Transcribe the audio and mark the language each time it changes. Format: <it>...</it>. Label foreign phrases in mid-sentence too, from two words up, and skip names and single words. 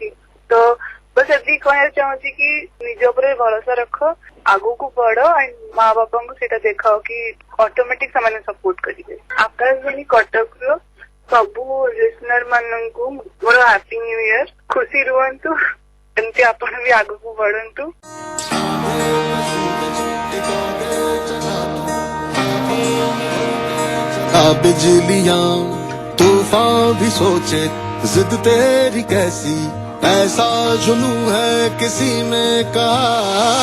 <or>ତ ବସ୍ ଏତିକି କହିବାକୁ ଚାହୁଁଛି କି ନିଜ ଉପରେ ଭରସା ରଖ, ଆଗକୁ ବଢ, ଆଣ୍ଡ ମା ବାପାଙ୍କୁ ସେଇଟା ଦେଖାଅ କି ଅଟୋମେଟିକ ସେମାନେ ସପୋର୍ଟ କରିବେ। ଆକାଶବାଣୀ କଟକର ସବୁ ଲିସନର ମାନଙ୍କୁ ମୋର</or> <en>happy new year.</en> <or>ଖୁସି ରୁହନ୍ତୁ, ଏମିତି ଆପଣ ବି ଆଗକୁ ବଢନ୍ତୁ।</or> <hi>बिजलियां तूफान भी सोचे जिद तेरी कैसी, ऐसा जुनू है किसी में कहा।</hi>